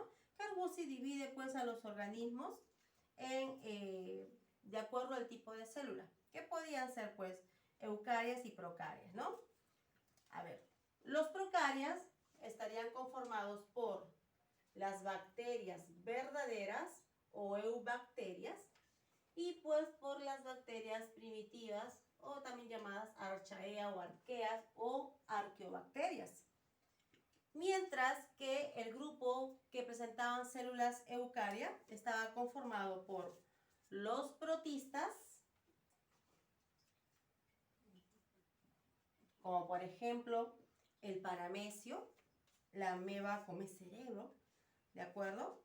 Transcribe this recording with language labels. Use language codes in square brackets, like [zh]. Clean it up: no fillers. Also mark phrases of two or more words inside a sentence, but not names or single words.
[es] Carl Woese divide pues a los organismos de acuerdo al tipo de célula, que podían ser pues eucarias y procarias, ¿no? A ver, los procarias estarían conformados por las bacterias verdaderas o eubacterias y pues por las bacterias primitivas o también llamadas archaea o arqueas o arqueobacterias. Mientras que el grupo que presentaban células eucaria estaba conformado por los protistas, como por ejemplo el paramecio, la ameba come cerebro, ¿de acuerdo?